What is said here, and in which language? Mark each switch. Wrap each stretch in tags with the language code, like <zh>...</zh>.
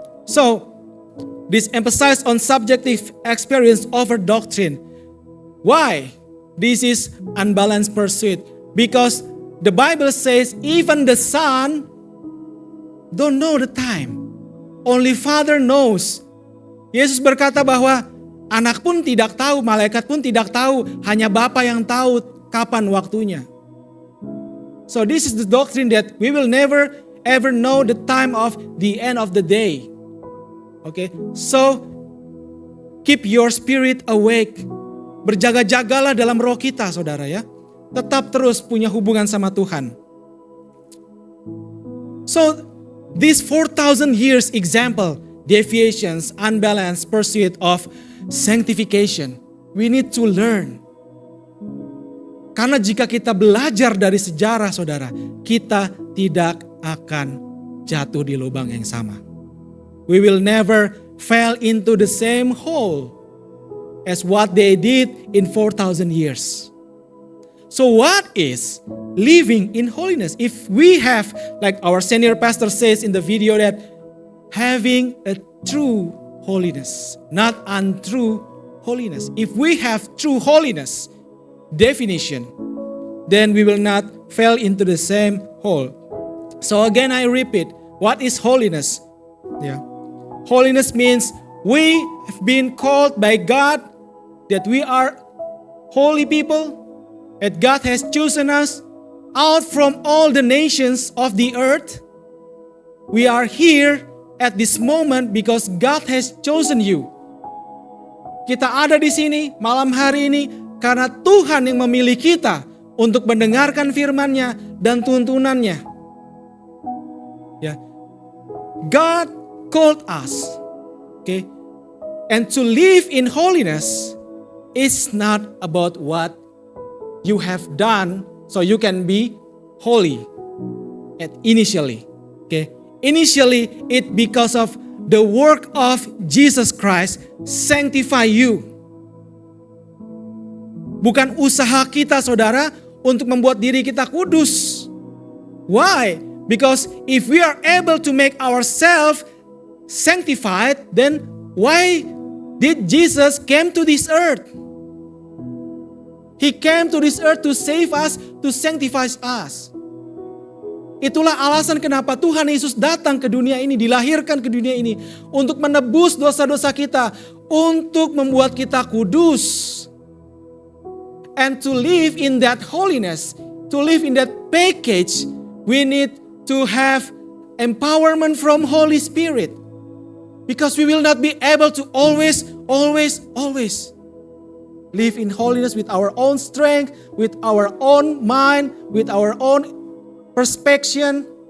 <en>So, this emphasizes on subjective experience over doctrine. Why? This is unbalanced pursuit. Because the Bible says even the Son don't know the time. Only Father knows.</en> <id>Yesus berkata bahwa anak pun tidak tahu, malaikat pun tidak tahu, hanya Bapa yang tahu kapan waktunya.</id> <en>So this is the doctrine that we will never ever know the time of the end of the day. Okay, so keep your spirit awake.</en> <id>Berjaga-jagalah dalam roh kita, saudara ya. Tetap terus punya hubungan sama Tuhan.</id> <en>So, this 4,000 years example, deviations, unbalanced pursuit of sanctification, we need to learn.</en> <id>Karena jika kita belajar dari sejarah, saudara, kita tidak akan jatuh di lubang yang sama.</id> <en>We will never fall into the same hole as what they did in 4,000 years. So what is living in holiness? If we have, like our senior pastor says in the video, that having a true holiness, not untrue holiness. If we have true holiness definition, then we will not fall into the same hole. So again, I repeat, what is holiness? Holiness means we have been called by God that we are holy people, that God has chosen us out from all the nations of the earth. We are here at this moment because God has chosen you.</en> <id>Kita ada di sini malam hari ini karena Tuhan yang memilih kita untuk mendengarkan firman-Nya dan tuntunannya.</id> <en>God called us, okay? And to live in holiness is not about what you have done so you can be holy initially, okay? Initially, it because of the work of Jesus Christ sanctify you.</en> <id>Bukan usaha kita, saudara, untuk membuat diri kita kudus.</id> <en>Why? Because if we are able to make ourselves sanctified, then why did Jesus came to this earth? He came to this earth to save us, to sanctify us.</en> <id>Itulah alasan kenapa Tuhan Yesus datang ke dunia ini, dilahirkan ke dunia ini untuk menebus dosa-dosa kita, untuk membuat kita kudus.</id> <en>And to live in that holiness, to live in that package, we need to have empowerment from Holy Spirit. Because we will not be able to always live in holiness with our own strength, with our own mind, with our own perspective.</en>